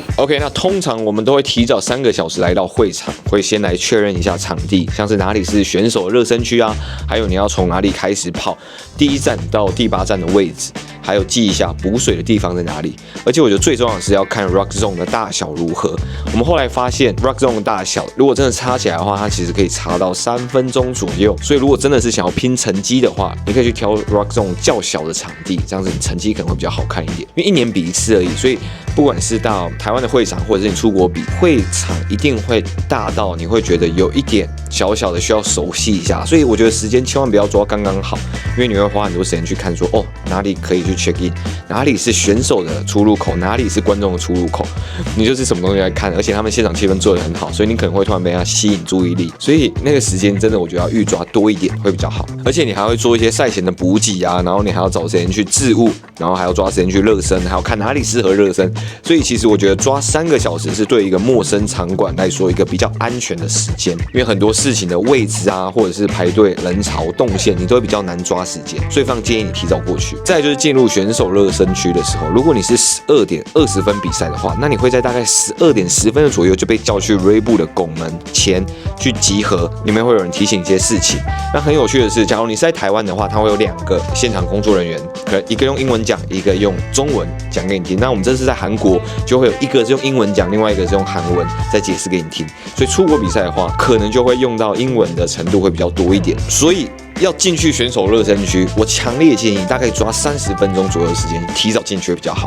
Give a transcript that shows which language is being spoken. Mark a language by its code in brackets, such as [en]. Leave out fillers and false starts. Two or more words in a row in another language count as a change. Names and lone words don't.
[zh] OK， 那通常我們都會提早3個小時來到會場，會先來確認一下場地，像是哪裡是選手熱身區啊，還有你要從哪裡開始跑，第1站到第8站的位置，還有記一下補水的地方在哪裡。而且我覺得最重要的是要看 Rock Zone 的大小如何。我們後來發現 Rock Zone 的大小，如果真的插起來的話，它其實可以插到3分鐘左右。所以如果真的是想要拼成績的話，你可以去挑 Rock Zone 較小的场地，這樣子你成績可能會比較好看一點。因為1年比1次而已，所以不管是到台灣的會場，或者是你出國比，會場一定會大到你會覺得有一點小小的需要熟悉一下。所以我覺得時間千萬不要抓剛剛好，因為你会花很多時間去看說，哪裡可以去 [en] check in， [zh] 哪裡是選手的出入口，哪裡是觀眾的出入口，你就是什麼東西來看。而且他們現場氣氛做得很好，所以你可能會突然被他吸引注意力，所以那個時間真的我覺得要預抓多一點會比較好。而且你還會做一些賽前的補給啊，然後你還要找時間去置物，然後還要抓時間去熱身，還要看哪裡適合熱身。所以其實我覺得抓3個小時是對一個陌生場館來說一個比較安全的時間，因為很多事情的位置啊，或者是排隊人潮動線，你都會比較難抓時間，所以非常建議你提早過去。再來就是進入選手熱身區的時候，如果你是12點20分比賽的話，那你會在大概12點10分的左右就被叫去 Red Bull 的拱門前去集合，裡面會有人提醒一些事情。那很有趣的是，假如你是在台灣的話，他會有2個現場工作人員，可能一個用英文講，一個用中文講給你聽。那我們這次在韓國就會有一個是用英文講，另外一個是用韓文再解釋給你聽。所以出國比賽的話，可能就會用到英文的程度會比較多一點。所以要進去選手熱身區，我強烈建議大概抓30分鐘左右的時間，提早進去會比較好。